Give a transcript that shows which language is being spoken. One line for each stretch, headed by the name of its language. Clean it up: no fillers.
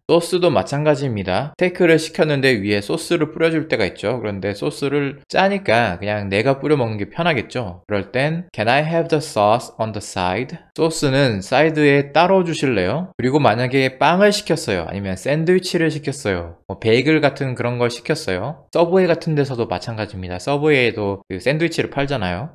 Korean: 소스도 마찬가지입니다. 스테이크를 시켰는데 위에 소스를 뿌려줄 때가 있죠. 그런데 소스를 짜니까 그냥 내가 뿌려 먹는 게 편하겠죠. 그럴 땐
English: Can I have the sauce on the side?
Korean: 소스는 사이드에 따로 주실래요? 그리고 만약에 빵을 시켰어요. 아니면 샌드위치를 시켰어요. 베이글 같은 그런 걸 시켰어요. 서브웨이 같은 데서도 마찬가지입니다. 서브웨이에도 그 샌드위치를 팔잖아요.